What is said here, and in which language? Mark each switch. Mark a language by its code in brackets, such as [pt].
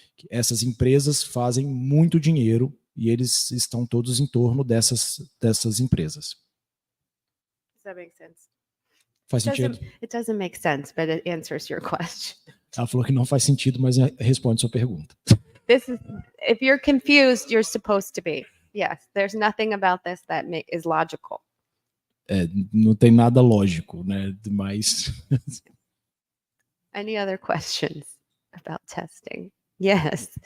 [pt] Essas empresas fazem muito dinheiro e eles estão todos em torno dessas empresas. [en] Does that make sense? [pt] Faz sentido? [en] It doesn't make sense, but it answers your question. [pt] Ela falou que não faz sentido, mas responde sua pergunta. [en] If you're confused, you're supposed to be. Yes, there's nothing about this that is logical. [pt] Não tem nada lógico, né? Mas [en] Any other questions about testing? Yes.